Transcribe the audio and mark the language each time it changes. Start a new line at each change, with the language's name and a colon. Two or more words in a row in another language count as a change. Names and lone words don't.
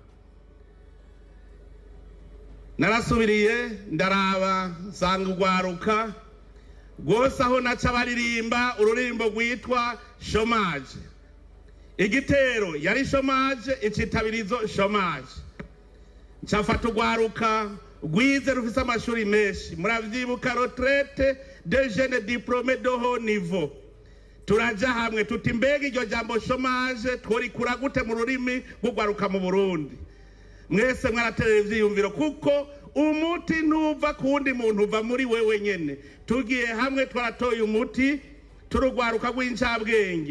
Rundi: Narasubiriye ndaraba sanga urwaruka rwose aho naca baririmba ururimbo rwitwa chômage. Igitero yari chômage, icitabirizo chômage. Ncafata urwaruka rwize rufise amashuri menshi, muravyibuka
French: retraite de jeunes diplômés de haut niveau.
Rundi: Turaja hamwe tuti mbega iryo jambo chômage tworikura gute mu rurimi rw'urwaruka mu Burundi? Mwese mwaraterera ivyiyumviro, kuko umuti ntuva kuwundi muntu, uva muri wewe nyene. Tugiye hamwe twaratoye umuti, turugwaruka rw'incabwenge.